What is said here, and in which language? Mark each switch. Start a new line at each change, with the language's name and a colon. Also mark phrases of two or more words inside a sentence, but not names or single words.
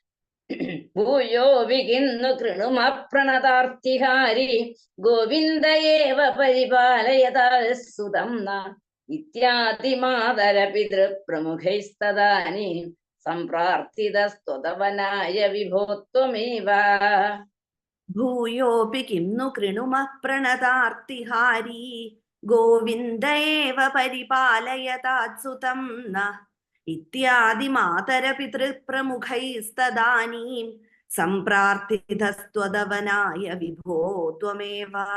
Sanskrit: ഭൂയോ വികിന്നു കൃണുമ പ്രണതാർത്തിഹാരി ഗോവിന്ദയേവ പരിപാലയതാൽ സുതം ഇത്യാദി മാതര പിതൃപ്രമുഖൈസ്തദാനി സംപ്രാർത്ഥിതസ്ത്വതവനായ വിഭോത്വമേവ ഭൂയോപി കിം नु कृणुमः പ്രണതാർത്തിഹാരി ഗോവിന്ദ ഏവ പരിപാലയതാത്സുതം നഃ ഇത്യാദി മാതരപിതൃപ്രമുഖൈസ്തദാനീം സംപ്രാർത്ഥിതസ്ത്വതവനായ വിഭോ ത്വമേവ